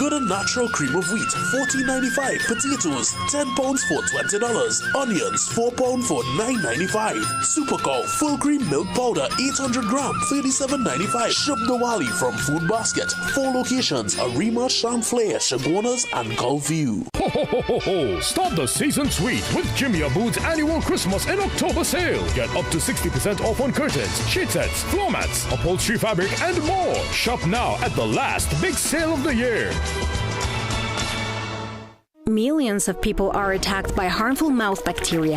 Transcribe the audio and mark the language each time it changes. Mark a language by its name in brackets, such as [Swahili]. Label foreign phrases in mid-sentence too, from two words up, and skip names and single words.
[English] Good and natural cream of wheat, $14.95. Potatoes, 10 pounds for $20. Onions, 4 pounds for $9.95. Supercow full cream milk powder, 800 gram, $37.95. Shub Diwali from Food Basket. 4 locations: Arima, Champlain, Chaguanas, and Gulfview. Ho, ho, ho, ho, ho. Start the season sweet with Jimmy Abood's annual Christmas and October sale. Get up to 60% off on curtains, sheet sets, floor mats, upholstery fabric, and more. Shop now at the last big sale of the year. Millions of people are attacked by harmful mouth bacteria.